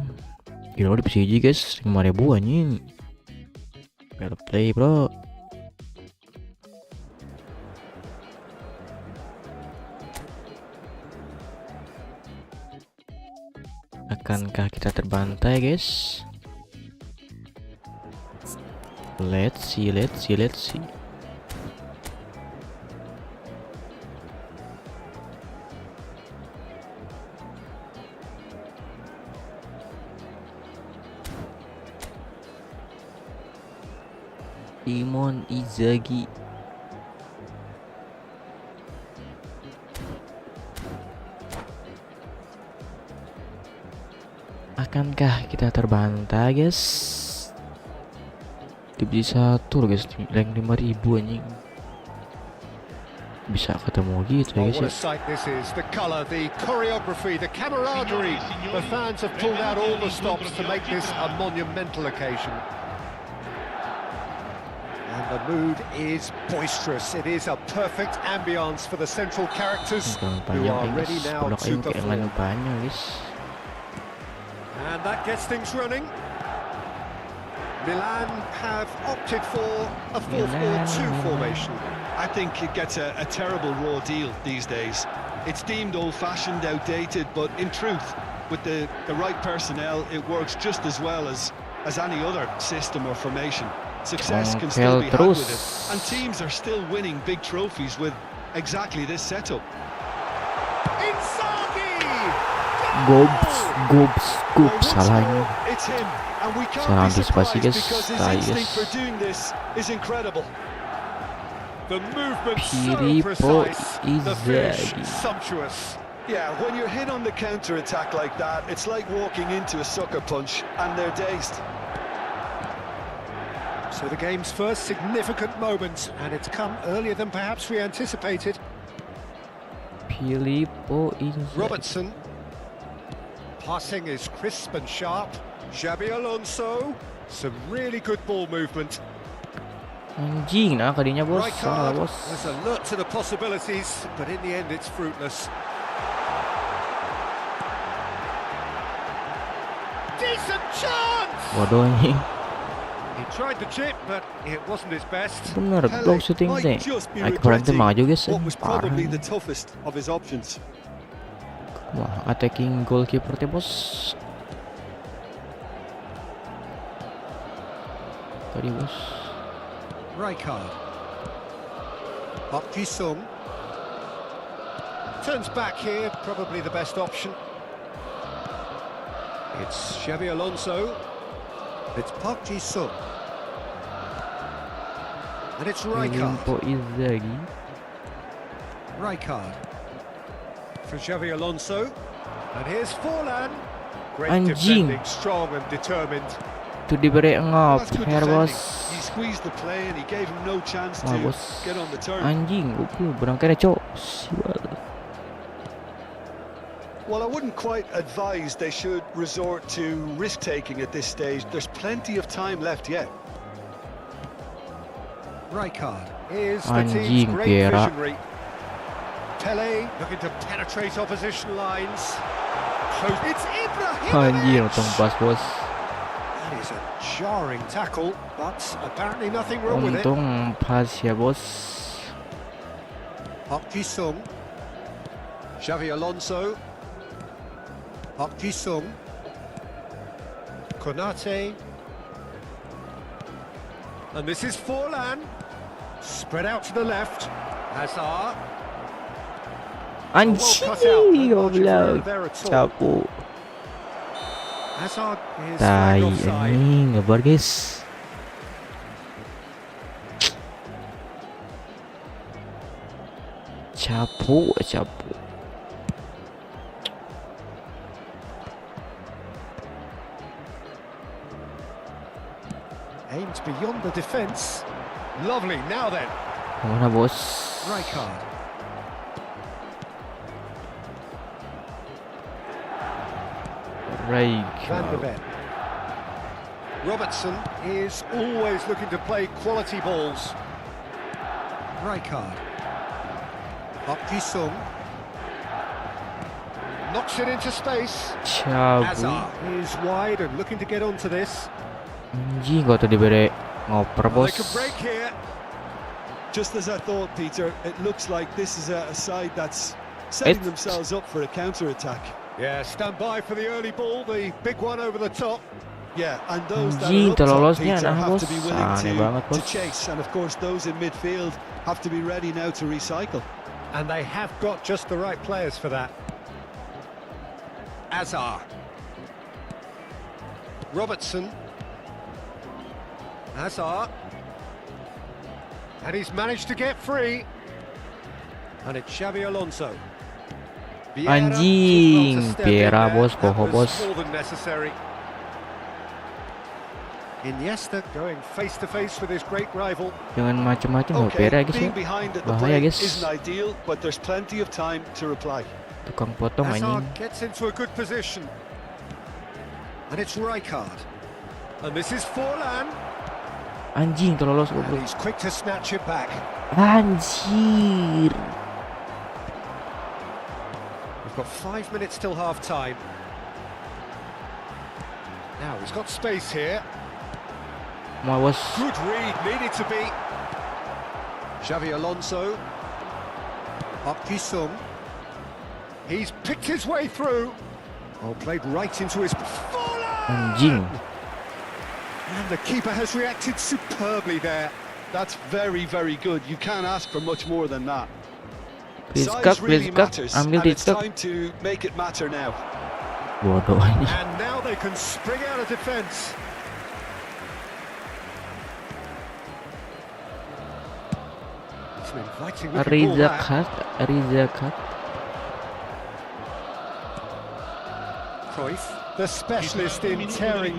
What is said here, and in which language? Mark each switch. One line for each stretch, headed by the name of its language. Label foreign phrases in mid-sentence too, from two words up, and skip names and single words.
Indonesian: Gila di PCG guys, 5.000 anjing.
English: Fair play
Indonesian: bro. Akankah kita terbantai guys?
English: Let's see. Simon Inzaghi.
Indonesian: Akankah kita terbantai guys? Divisi 1 guys, rank 5.000 anjing. Bisa ketemu gitu ya Oh, guys
English: what
Indonesian: ya.
English: a sight this is. The colour, the choreography, the camaraderie. The fans have pulled out all the stops to make this a monumental occasion. And the mood is boisterous. It is a perfect ambience for the central characters
Indonesian: Kurang
English: who
Indonesian: panjang
English: are
Indonesian: guys,
English: ready now
Indonesian: blok
English: to
Sundanese: aing kayak lain
English: perform.
Indonesian: banyak guys.
English: And that gets things running. Milan have opted for a 4-4-2 formation. I think it gets a terrible raw deal these days. It's deemed old-fashioned, outdated, but in truth, with the right personnel, it works just as well as any other system or formation. Success can still be had with it, and teams are still winning big trophies with exactly this setup. Inzaghi!
Indonesian: Gops salah ini.
English: It's him, and we can't
Indonesian: Salah
English: be
Indonesian: antisipasi
English: surprised
Indonesian: guys.
English: because his
Indonesian: Tai
English: instinct for
Indonesian: guys.
English: doing this is incredible. The movement so Filippo precise, the finish Inzaghi. sumptuous. Yeah, when you're hit on the counter-attack like that, it's like walking into a sucker punch, and they're dazed. So the game's first significant moment, and it's come earlier than perhaps we anticipated. Filippo Inzaghi. Robertson. Passing is crisp and sharp. Xabi Alonso. Some really good ball movement.
Sundanese: Anjing, nah kadinya bos. Salah
English: Rijkaard
Sundanese: bos.
English: was alert to the possibilities, but in the end it's fruitless. Decent chance!
Indonesian: Bodoh anjing.
English: He tried the chip, but it wasn't his best.
Indonesian: Bener, blok syuting
English: might
Sundanese: teh.
English: just be
Indonesian: Ay, kurang
English: regretting
Indonesian: maju guys.
English: what was
Indonesian: Parah.
English: probably the toughest of his options.
Sundanese: Wah,
English: attacking goalkeeper
Sundanese: teh bos.
Indonesian: Tadi bos.
English: Rijkaard. Park Ji-sung. Turns back here, probably the best option. It's Xabi Alonso. It's Park Ji-sung. And it's Rijkaard. Filippo Inzaghi. Rijkaard. For Xabi Alonso. And here's Forlan. Great
Indonesian: Anjing.
English: defending, strong and determined.
Indonesian: Itu diberi
English: Well,
Indonesian: ngop,
English: that's good hair defending.
Indonesian: bos.
English: He squeezed the play and he gave him no chance
Indonesian: Wah
English: to
Indonesian: bos.
English: get on the turn.
Indonesian: Anjing, goblok berangkat cok. Sial.
English: Well, I wouldn't quite advise they should resort to risk-taking at this stage. There's plenty of time left yet. Rijkaard is the
Indonesian: Anjing,
English: team's great Piera. visionary. Pele looking to penetrate opposition lines. Close. It's Ibrahimovic.
Indonesian: Anjir, untung pas bos.
English: That is a jarring tackle, but apparently nothing wrong with it.
Indonesian: Untung pas ya bos.
English: Park Ji-sung. Xavi Alonso. Park Ji-sung. Konate. And this is Forlan. Spread out to the left. Hazard.
Indonesian: Anjing, goblok.
English: Capu. Hazard is
Indonesian: Tai
English: flagged offside.
Indonesian: anjing, ngebar guys. Capu.
English: Aimed beyond the defence. Lovely, now then.
Indonesian: Mana bos?
English: Rijkaard. Van der Rijkaard. Ven. Robertson is always looking to play quality balls. Rijkaard. Park Ji-sung. Knocks it into space. Capu. Hazard is wide and looking to get onto this.
Indonesian: Anjing, kau tuh diberi ngoper
English: They
Indonesian: bos.
English: could break here. Just as I thought, Peter, it looks like this is a side that's setting themselves up for a counter-attack. Yeah, stand by for the early ball, the big one over the top. Yeah, and those that
Indonesian: Anjing,
English: are up top,
Indonesian: terlolosnya
English: Peter,
Indonesian: nah,
English: have
Indonesian: bos.
English: to be willing
Indonesian: Aneh banget,
English: to
Indonesian: bos.
English: chase. And of course, those in midfield have to be ready now to recycle. And they have got just the right players for that. Hazard. Robertson. Hazard. And he's managed to get free. And it's Xabi Alonso. Vieira
Indonesian: Anjing,
English: was not to step in Vieira, there.
Indonesian: bos,
English: That
Sundanese: poho,
English: was
Sundanese: bos.
English: more than necessary. Iniesta going face to face with his great rival.
Indonesian: Jangan macam-macam loh, Pera guys ya.
English: being behind at the
Indonesian: Bahaya
English: play
Indonesian: guys.
English: isn't ideal, but there's plenty of time to reply.
Indonesian: Tukang potong anjing.
English: Hazard gets into a good position. And it's Rijkaard. And this is Forlan.
Indonesian: Anjing, terlolos
English: And
Indonesian: goblok.
English: he's quick to snatch it back.
Indonesian: Anjir.
English: We've got 5 minutes till half time. Now he's got space here.
Indonesian: Mau bos.
English: Good read, needed to be. Xavi Alonso. Park Ji-sung. He's picked his way through. Oh, played right into his... Forlan! Anjing. And the keeper has reacted superbly there. That's very, very good. You can't ask for much more than that. Please Size cut, really please cut. matters,
Indonesian: Ambil
English: and it's
Indonesian: TikTok.
English: time to make it matter now.
Indonesian: Bodoh aja.
English: And now they can spring out of defence. It's an inviting looking ball that. Riza Kat. Cruyff, the specialist in tearing